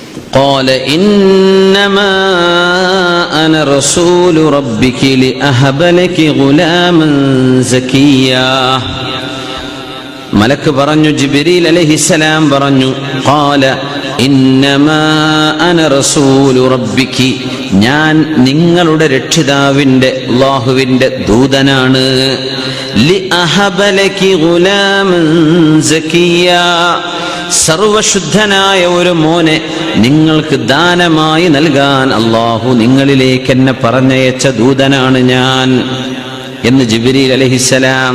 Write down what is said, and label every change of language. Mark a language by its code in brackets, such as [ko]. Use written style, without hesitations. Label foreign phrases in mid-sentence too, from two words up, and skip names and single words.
[ar] قال إنما أنا رسول ربك لأهب لك غلاما زكيا. [ml] മലക്ക് പറഞ്ഞു, ജിബ്രീൽ അലൈഹിസ്സലാം പറഞ്ഞു, [ar] قال إنما أنا رسول ربك, [ml] ഞാൻ നിങ്ങളുടെ രക്ഷിതാവിന്റെ അല്ലാഹുവിന്റെ ദൂതനാണ്. [ar] لأهب لك غلاما زكيا, [ml] സർവശുദ്ധനായ ഒരു മോനെ നിങ്ങൾക്ക് ദാനമായി നൽകാൻ അല്ലാഹു നിങ്ങളിലേക്ക് എന്നെ പറഞ്ഞയച്ച ദൂതനാണ് ഞാൻ എന്ന് ജിബ്രീൽ അലൈഹിസ്സലാം.